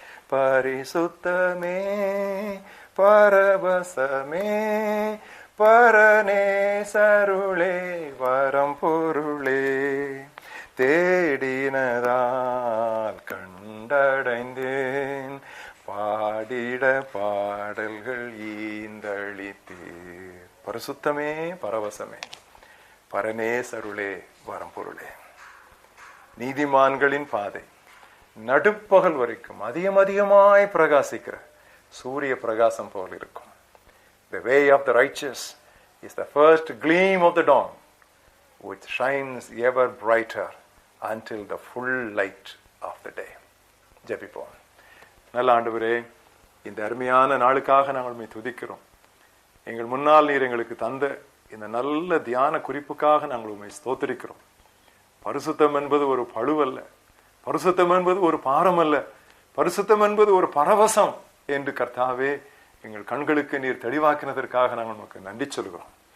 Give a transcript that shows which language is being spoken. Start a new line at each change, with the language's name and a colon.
Tamil: பரிசுத்தமே பரவசமே பரநேசருளே வரம் பொருளே, தேடினதால் கண்டடைந்தேன், பாடிட பாடல்கள் ஈந்தளித்தீர். பரிசுத்தமே பரவசமே பரநேசருளே வரம் பொருளே. நீதிமான்களின் பாதை நடுப்பகல் வரைக்கும் அதிகமாய் பிரகாசிக்கிற சூரிய பிரகாசம் போல் இருக்கும்.
English: The way of the righteous is the first gleam of the dawn, which shines ever brighter until the full light of the day.
Tamil: ஜெபிப்போம். நல்ல ஆண்டவரே, இந்த அருமையான நாளுக்காக நாங்கள் உம்மை துதிக்கிறோம். எங்கள் முன்னால் நீர் எங்களுக்கு தந்த இந்த நல்ல தியான குறிப்புக்காக நாங்கள் உம்மை ஸ்தோத்திரிக்கிறோம். பரிசுத்தம் என்பது ஒரு பழுவல்ல, பரிசுத்தம் என்பது ஒரு பாரம் அல்ல, பரிசுத்தம் என்பது ஒரு பரவசம் என்று கர்த்தாவே எங்கள் கண்களுக்கு நீர் தெளிவாக்கினதற்காக நாங்கள் உமக்கு நன்றி சொல்கிறோம்.